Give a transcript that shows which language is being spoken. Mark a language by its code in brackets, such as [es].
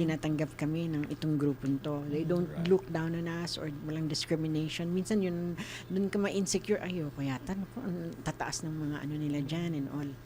[tl] Tinatanggap kami ng itong grupong to. [en] They don't Right. look down on us or walang discrimination. [tl] Minsan yun, dun ka ma-insecure, ayoko yata, naku, ang tataas ng mga ano nila dyan and all.